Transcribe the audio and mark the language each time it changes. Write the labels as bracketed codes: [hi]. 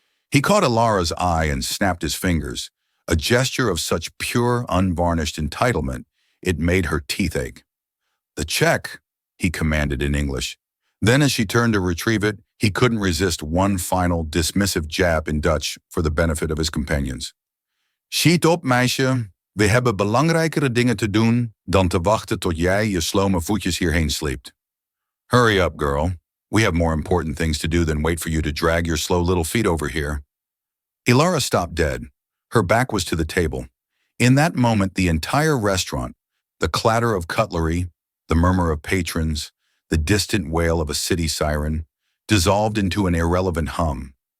[en] He caught Alara's eye and snapped his fingers, a gesture of such pure, unvarnished entitlement, it made her teeth ache. "The check," he commanded in English. Then as she turned to retrieve it, he couldn't resist one final, dismissive jab in Dutch for the benefit of his companions. [nl] "Schiet op, meisje. We hebben belangrijkere dingen te doen dan te wachten tot jij je slome voetjes hierheen sleept. [en] Hurry up, girl. We have more important things to do than wait for you to drag your slow little feet over here." Alara stopped dead. Her back was to the table. In that moment, the entire restaurant, the clatter of cutlery, the murmur of patrons, the distant wail of a city siren, dissolved into an irrelevant hum.